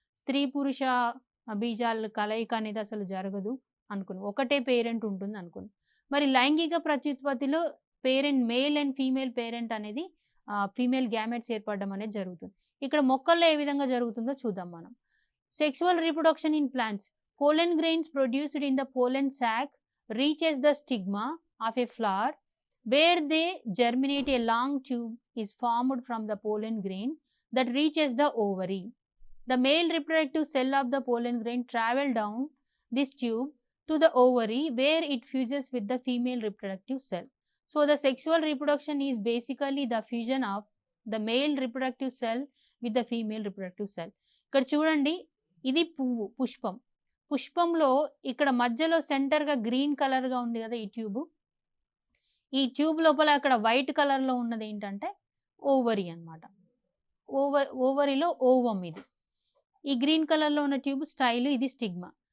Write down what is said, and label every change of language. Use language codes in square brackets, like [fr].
[te] స్త్రీ పురుష బీజాల కలయిక అనేది అసలు జరగదు అనుకున్నాం. ఒకటే పేరెంట్ ఉంటుంది అనుకున్నాం. మరి లైంగిక ప్రత్యుత్పత్తిలో parent male and female parent అనేది ఫీమేల్ గ్యామెట్స్ ఏర్పడడం అనేది జరుగుతుంది. ఇక్కడ మొక్కల్లో ఏ విధంగా జరుగుతుందో చూద్దాం మనం. [en] Sexual reproduction in plants. Pollen grains produced in the pollen sac reaches the stigma of a flower where they germinate. A long tube is formed from the pollen grain that reaches the ovary. The male reproductive cell of the pollen grain travel down this tube to the ovary where it fuses with the female reproductive cell. So the sexual reproduction is basically the fusion of the male reproductive cell with the female reproductive cell. [te] ఇక్కడ చూడండి, ఇది పువ్వు, పుష్పం. పుష్పంలో ఇక్కడ మధ్యలో సెంటర్గా green కలర్గా ఉంది కదా ఈ ట్యూబ్. ఈ ట్యూబ్ లోపల అక్కడ వైట్ కలర్లో ఉన్నది ఏంటంటే ఓవరీ అన్నమాట. ఓవరీలో ఓవం ఇది. ఈ గ్రీన్ కలర్లో ఉన్న ట్యూబ్ స్టైల్, ఇది స్టిగ్మా.